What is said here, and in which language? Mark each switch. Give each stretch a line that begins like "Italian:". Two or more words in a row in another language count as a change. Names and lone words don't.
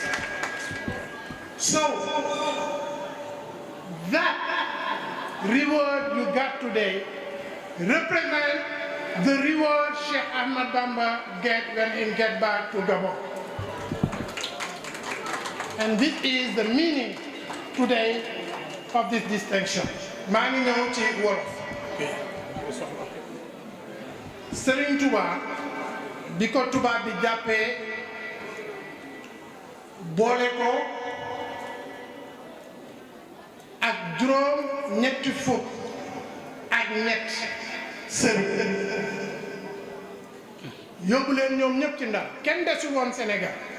English: So, that reward you got today represents the reward Sheikh Ahmad Bamba get when he get back to Gabon. And this is the meaning today of this distinction.
Wolof: maa ngi ñëw ci wolof. Serigne Touba bi ko Touba bi jàppee boole ko ak juróom ñetti fukk ak ñett sëriñ yóbbu leen ñoom ñëpp ci Ndar kenn desul woon Sénégal